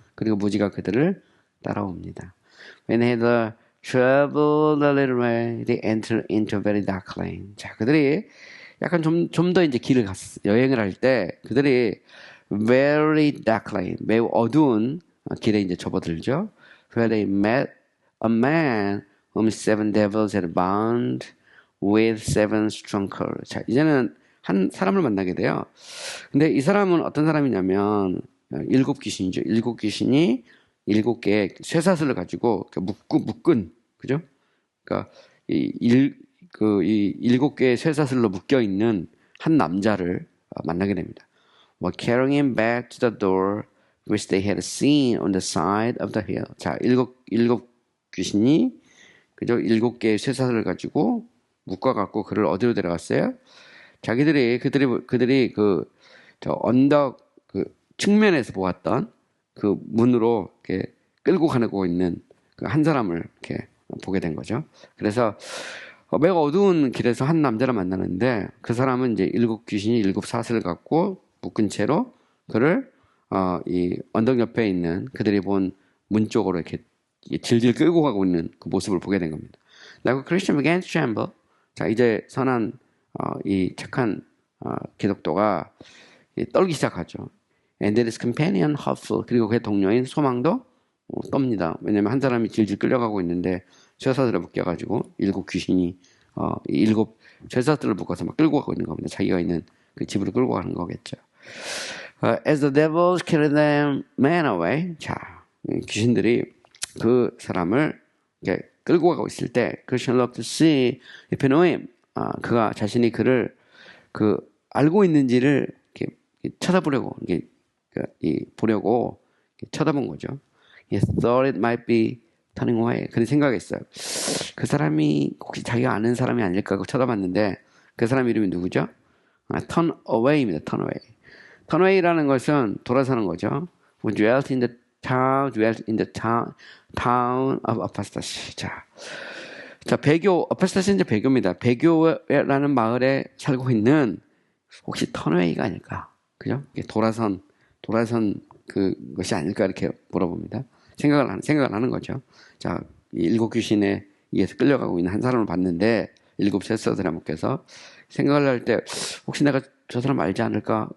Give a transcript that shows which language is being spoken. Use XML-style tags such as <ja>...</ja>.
<ko>그리고 무지가 그들을 따라옵니다.</ko> <en>When they had traveled a little way, they entered into a very dark lane.</en> <ko>자, 그들이 약간 좀 더 이제 여행을 할 때 그들이</ko> <en>very dark lane,</en> <ko>매우 어두운 길에 이제 접어들죠.</ko> <en>Where they met a man whom seven devils had bound with seven strong cords.</en> <ko>자, 이제는 한 사람을 만나게 돼요. 근데 이 사람은 어떤 사람이냐면 일곱 귀신이죠. 일곱 귀신이 일곱 개의 쇠사슬을 가지고 묶은 그죠? 그러니까 이 일곱 개의 쇠사슬로 묶여 있는 한 남자를 만나게 됩니다.</ko> <en>While carrying him back to the door which they had seen on the side of the hill.</en> <ko>자, 일곱 귀신이 그죠? 일곱 개의 쇠사슬을 가지고 묶어갖고 그를 어디로 데려갔어요? 그들이 저 언덕 측면에서 보았던 그 문으로 이렇게 끌고 가고 있는 그 한 사람을 이렇게 보게 된 거죠. 그래서 매우 어두운 길에서 한 남자를 만나는데 그 사람은 이제 일곱 귀신이 일곱 사슬을 갖고 묶은 채로 그를 이 언덕 옆에 있는 그들이 본 문 쪽으로 이렇게 질질 끌고 가고 있는 그 모습을 보게 된 겁니다.</ko> <en>Now Christian began to tremble.</en> <ko>자, 이제 선한 이 착한 기독도가 떨기 시작하죠.</ko> <en>And his companion hopeful.</en> <ko>그리고 그의 동료인 소망도 떱니다. 왜냐하면 한 사람이 질질 끌려가고 있는데 쇠사슬에 묶여가지고 7 귀신이 7 쇠사슬을 묶어서 막 끌고 가고 있는 겁니다. 자기가 있는 그 집으로 끌고 가는 거겠죠.</ko> <en>As the devils carried them man away.</en> <ko>자, 귀신들이 그 사람을 이렇게 끌고 가고 있을 때</ko> <en>Christian loved to see if he knew him.</en> <ko>그가 자신이 그를 알고 있는지를 이렇게 쳐다보려고 보려고 쳐다본 거죠.</ko> <en>He thought it might be turning away.</en> <ko>그런 생각했어요. 그 사람이 혹시 자기가 아는 사람이 아닐까 하고 쳐다봤는데 그 사람 이름이 누구죠? turn away입니다. turn away. turn away라는 것은 돌아서는 거죠.</ko> <en>Who dwelt in the town of apostasy.</en> <ko>자, 배교, apostasy는 이제 배교입니다. 배교라는 마을에 살고 있는 혹시 turn away가 아닐까? 그죠? 돌아선 그것이 아닐까 이렇게 물어봅니다. 생각을 하는 거죠. 자, 이 7 귀신에 의해서 끌려가고 있는 한 사람을 봤는데 7 쇠사슬에 묶여서 생각을 할 때 혹시 내가 저 사람 알지 않을까?</ko>